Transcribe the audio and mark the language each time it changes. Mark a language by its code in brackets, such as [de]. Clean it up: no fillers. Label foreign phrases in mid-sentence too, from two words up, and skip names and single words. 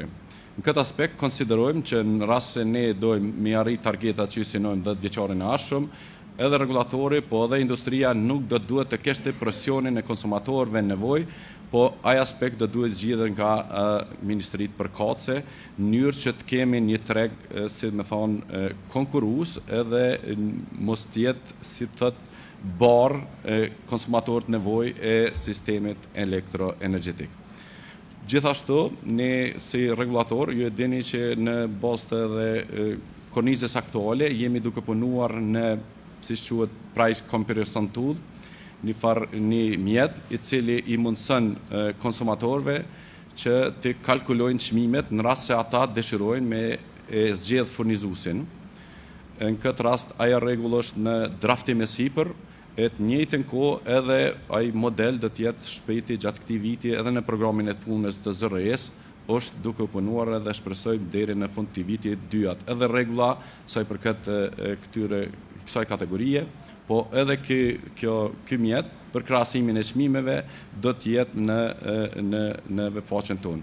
[sq] Në këtë aspekt, konsiderojmë që në rast se ne dojmë mi arrit targetat që synojmë 10 vjeçarin e ardhshëm, edhe regulatori, po edhe industria nuk do duhet të kishte presionin e konsumatorëve nevojë, po ai aspekt do duhet zgjidhet nga ministritë përkatëse, në mënyrë që të kemi një treg, si me thonë, konkurrues edhe mos të jetë, si thotë, barë konsumatorët nevojë e sistemit elektroenergjetik. Gjithashtu, ne si regulator, ju e dini që në bazë të edhe kornizës aktuale jemi duke punuar në, si quhet, [en] price comparison tool, [sq] një mjet I cili I mundëson konsumatorëve që të kalkulojnë çmimet në rast se ata dëshirojnë me zgjedh furnizuesin. Në këtë rast ajo rregull është në draftim e sipër, e të njëjtën kohë edhe ai model do të jetë shpejti gjatë këtij viti edhe në programin e punës të ZRE-s është duke u punuar edhe shpresojmë deri në fund të vitit 2 edhe rregulla sa I përket kësaj kategorie, po edhe ky mjet për krahasimin e çmimeve do të jetë në veçfaqen tonë.